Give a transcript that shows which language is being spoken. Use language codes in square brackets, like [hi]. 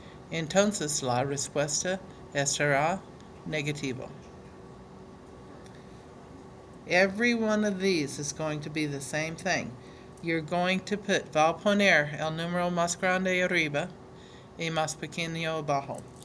[es] Entonces la respuesta estará negativo. [en] Every one of these is going to be the same thing. You're going to put, [es] va a poner el número más grande arriba y más pequeño abajo.